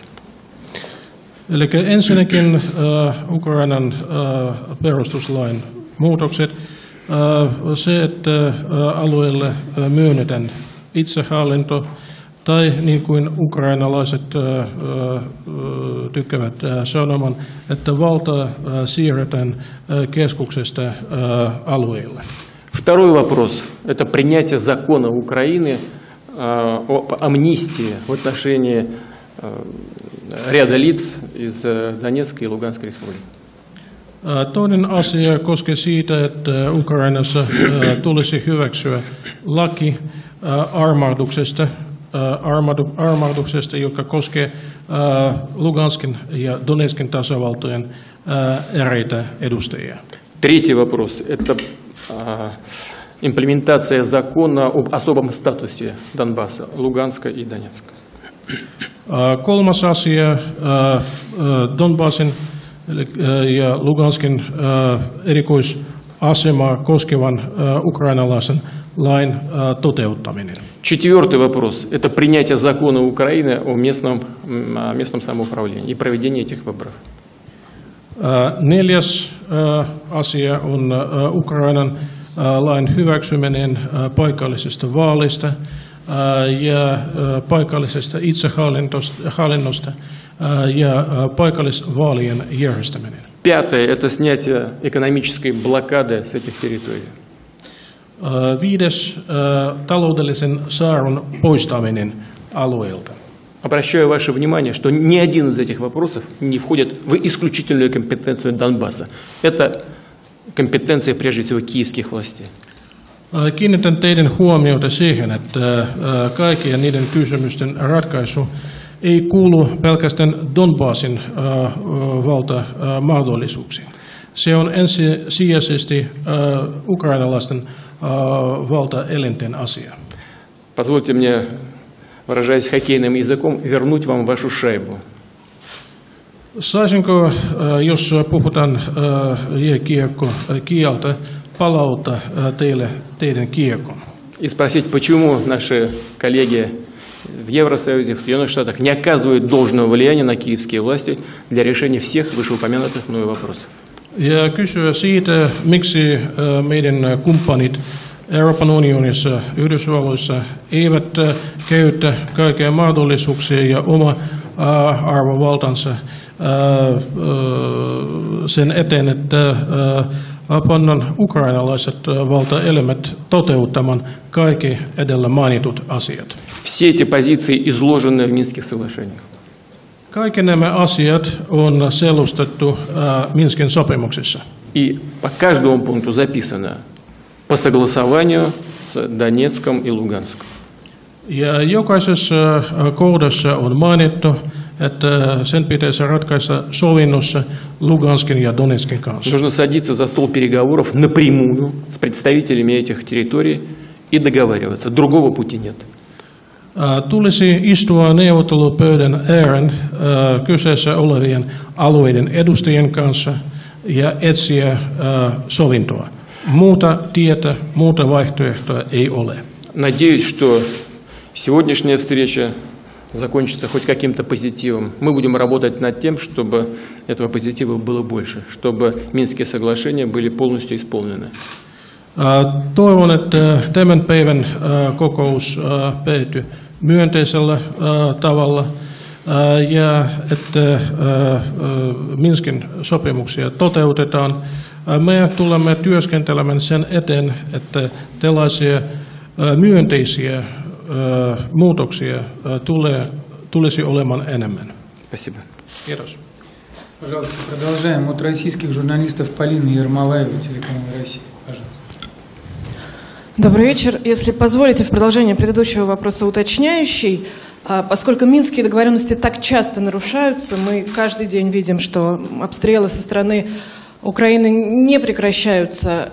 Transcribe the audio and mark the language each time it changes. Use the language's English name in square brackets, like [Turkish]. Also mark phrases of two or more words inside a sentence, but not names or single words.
[Finnish] Eli ensinnäkin Ukrainan perustuslain muutokset, se, että alueelle myönnetään itsehallinto, tai niin kuin ukrainalaiset tykkäävät sanomaan, että valta siirretään keskuksesta alueelle. [Russian] Второй вопрос – это принятие закона Украины о амнистии в отношении ряда лиц из Донецкой и Луганской республики. [Finnish] Toinen asia koskee siitä, että Ukrainassa tulisi hyväksyä laki armahduksesta, joka koskee Luganskin ja Donetskin tasavaltojen eräitä edustajia. [Russian] Третий вопрос – это имплементация закона об особом статусе Донбасса, Луганска и Донецка. [Finnish] Kolmas asia, Donbassin ja Luganskin erikoisasemaa koskevan ukrainalaisen lain toteuttaminen. [Russian] Четвертый вопрос – это принятие закона Украины о местном самоуправлении и проведение этих выборов. [Finnish] Neljäs asia on Ukrainan lain hyväksyminen paikallisesta vaalista ja paikallisesta itsehallinnosta ja paikallisvaalien järjestäminen. [Russian] Пятое – это снятие экономической блокады с этих территорий. [Finnish] Viides, taloudellisen saarron poistaminen alueelta. [Russian] Обращаю ваше внимание, что ни один из этих вопросов не входит в исключительную компетенцию Донбасса. Это компетенция, прежде всего, киевских властей. [Finnish] Kiinnitän teidän huomiota siihen, että kaikkien niiden kysymysten ratkaisu ei kuulu pelkästään Donbassin valtamahdollisuuksiin. Se on ensisijaisesti ukrainalaisten valtaelinten asia. [Russian] Позвольте мне, выражаясь хоккейным языком, вернуть вам вашу шайбу. [Finnish] Saisinko, jos puhutaan jääkiekkokieltä, palauttaa teille teidän kiekon? [Russian] И спросить, почему наши коллеги в Евросоюзе, в Соединенных Штатах не оказывают должного влияния на kieivские власти для решения всех вышеупомянутых мною вопросов. [Finnish] Ja kysyä siitä, miksi meidän kumppanit Euroopan unionissa, Yhdysvalloissa eivät käytä kaikkia mahdollisuuksia ja oma arvovaltansa sen eteen, että pannaan ukrainalaiset valtaelimet toteuttamaan kaikki edellä mainitut asiat. [Russian] Все эти позиции изложены в Минских соглашениях. [Finnish] Kaikki nämä asiat on selustettu Minskin sopimuksessa. [Russian] И по каждому пункту записано по согласованию с Донецком и Луганском. [Finnish] Ja jokaisessa kohdassa on mainittu, että sen pitäisi ratkaista sovinnossa Luganskin ja Donetskin kanssa. [Russian] Нужно садиться за стол переговоров напрямую с представителями этих территорий и договариваться. Другого пути нет. [Finnish] Tulisi istua neuvottelupöydän ääreen kyseessä olevien alueiden edustajien kanssa ja etsiä sovintoa. Muuta tietä, muuta vaihtoehtoa ei ole. [Russian] Надеюсь, что сегодняшняя встреча закончится хоть каким-то позитивом. Мы будем работать над тем, чтобы этого позитива было больше, чтобы Минские соглашения были полностью исполнены. [Finnish] Toivon, että tämän päivän kokous päättyy myönteisellä tavalla ja että Minskin sopimuksia toteutetaan. Me tulemme työskentelemään sen eteen, että tällaisia myönteisiä muutoksia tulisi olemaan enemmän. [Russian] Спасибо. [Finnish] Kiitos. [Russian] Пожалуйста, продолжаем. От российских журналистов Полина Ермолаева, телеканал Россия. Пожалуйста. Добрый вечер. Если позволите, в продолжение предыдущего вопроса уточняющий, поскольку минские договоренности так часто нарушаются, мы каждый день видим, что обстрелы со стороны Украины не прекращаются.